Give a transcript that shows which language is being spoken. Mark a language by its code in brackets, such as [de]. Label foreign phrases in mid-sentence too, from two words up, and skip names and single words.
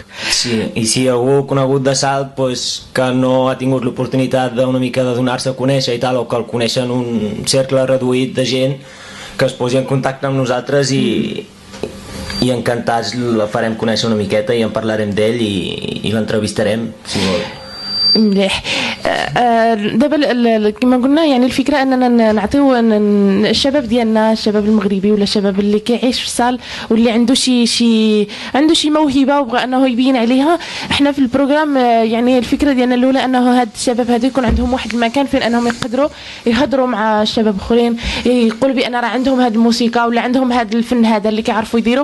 [ca] Sí, i si algú conegut de Salt pues, que no ha tingut l'oportunitat d'una mica de donar-se a conèixer i tal, o que el coneixen un cercle reduït de gent, que es posi en contacte amb nosaltres i encantats la farem conèixer una miqueta i en parlarem d'ell i l'entrevistarem si vol. [ar] دابا كما قلنا يعني الفكره اننا نعطيو الشباب ديالنا، الشباب المغربي ولا الشباب اللي كيعيش في صال واللي عنده شي موهبه وبغى انه يبين عليها. احنا في البروغرام يعني الفكره ديالنا الاولى انه هاد الشباب هادو يكون عندهم واحد المكان فين انهم يقدروا يهضروا مع الشباب اخرين، يقولوا بان راه عندهم هاد الموسيقى ولا عندهم هاد الفن هذا اللي كيعرفوا يديروا.